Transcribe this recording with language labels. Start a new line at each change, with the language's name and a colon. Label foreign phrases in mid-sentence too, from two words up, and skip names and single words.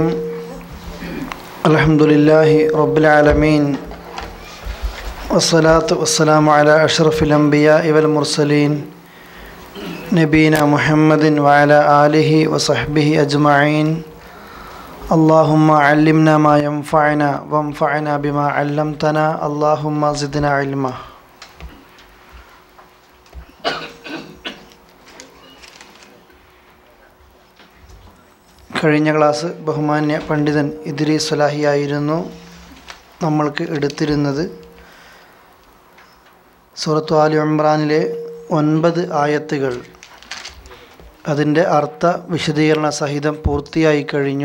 Arabic: الحمد لله رب العالمين والصلاة والسلام على أشرف الأنبياء والمرسلين نبينا محمد وعلى آله وصحبه أجمعين. اللهم علمنا ما ينفعنا وانفعنا بما علمتنا. اللهم زدنا علما.
Malayalam: കഴിഞ്ഞ ക്ലാസ് ബഹുമാന്യ പണ്ഡിതൻ ഇദ്രീസ് സ്വലാഹിയായിരുന്നു നമ്മൾക്ക് എടുത്തിരുന്നത്. സൂറത്ത് ആലി ഇംറാനിലെ 9 ആയത്തുകൾ അതിൻ്റെ അർത്ഥ വിശദീകരണ സഹിതം പൂർത്തിയായി കഴിഞ്ഞു.